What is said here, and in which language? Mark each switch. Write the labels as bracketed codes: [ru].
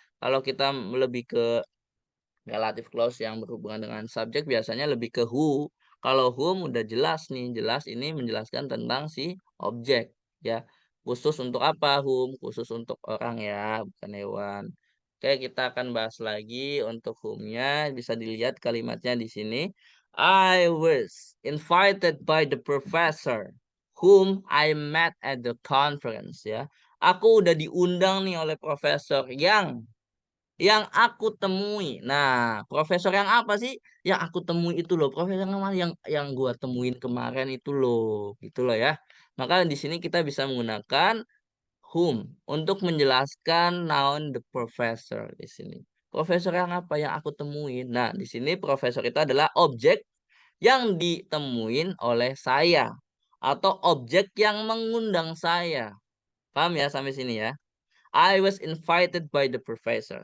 [id] Kalau kita lebih ke relative clause yang berhubungan dengan subjek biasanya lebih ke who. Kalau whom udah jelas nih, jelas ini menjelaskan tentang si objek ya. Khusus untuk apa whom? Khusus untuk orang ya, bukan hewan. Oke, kita akan bahas lagi untuk whom-nya. Bisa dilihat kalimatnya di sini. [en] I was invited by the professor whom I met at the conference ya. [id] Aku udah diundang nih oleh profesor yang aku temui. Nah, profesor yang apa sih? Yang aku temui itu loh. Profesor yang mana? Yang gua temuin kemarin itu loh. Gitu loh ya. Maka di sini kita bisa menggunakan whom untuk menjelaskan noun the professor di sini. Profesor yang apa yang aku temuin? Nah, di sini profesor itu adalah objek yang ditemuin oleh saya atau objek yang mengundang saya. Paham ya sampai sini ya? [en] I was invited by the professor.